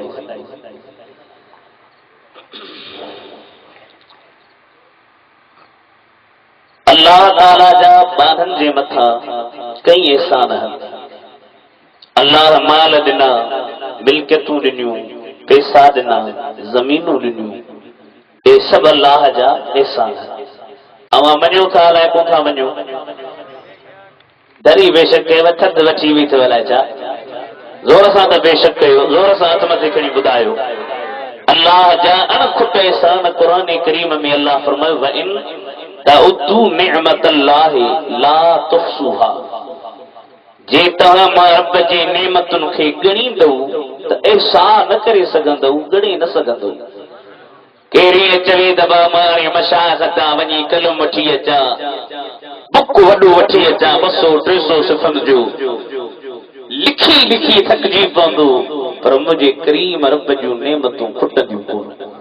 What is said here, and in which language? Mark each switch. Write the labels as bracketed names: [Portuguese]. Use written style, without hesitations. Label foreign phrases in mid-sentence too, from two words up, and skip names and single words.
[Sindhi] अल्लाह ताला जा ॿारनि जे मथां कई एहसान आहिनि अल्लाह माल ॾिना मिल्कियतूं ॾिनियूं पैसा ॾिना ज़मीनूं ॾिनियूं हे सभु अल्लाह जा एहसान अवां मञो था अलाए कोन था मञो डरी बेशक के वठत वठी हुई थो अलाए छा ज़ोर सां त बेशक कयो ज़ोर सां हथ मथे खणी ॿुधायो अल्लाह जा अणखुट एहसान क़ुरान करीम में अल्लाह फरमायो [Arabic] وإن تعدوا نعمة الله لا تحصوها [Sindhi] जे तव्हां मां रब जी नेमतुनि खे ॻणींदव त एहसान न करे सघंदव ॻणे न सघंदव केरी चवे त बा मां मशाइख़ तां वञी कलम वठी अचां बुक वॾो वठी अचां 200-300 सिफ़न जो लिखी लिखी थकिजी पवंदो पर मुंहिंजे करीम रब जूं नेमतूं खुटंदियूं कोन